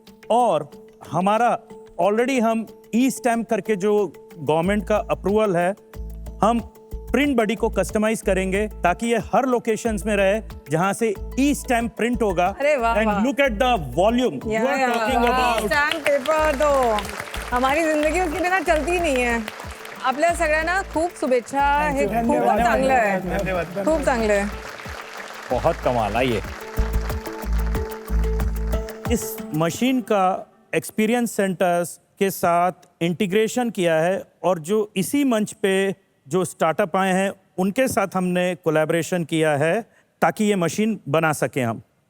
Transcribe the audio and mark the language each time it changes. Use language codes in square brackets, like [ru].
[hi] और हमारा ऑलरेडी हम ई स्टैम्प करके जो गवर्नमेंट का अप्रूवल है, हम प्रिंट बडी को कस्टमाइज करेंगे ताकि ये हर लोकेशंस में रहे जहां से ई स्टैम्प प्रिंट होगा। अरे वाह, [en] and [hi] वाह। [en] Look at the volume you are talking about. [hi] Stamp paper तो हमारी जिंदगी उसकी बिना चलती ही नहीं है। [mr] आपल्या सगळ्यांना खूप शुभेच्छा। हे खूपच चांगलं आहे, खूप चांगलं आहे। [hi] बहुत कमाल। आइए। इस मशीन का एक्सपीरियंस सेंटर्स के साथ इंटीग्रेशन किया है और जो इसी मंच पे जो स्टार्टअप आए हैं उनके साथ हमने कोलैबोरेशन किया है ताकि ये मशीन बना सकें हम।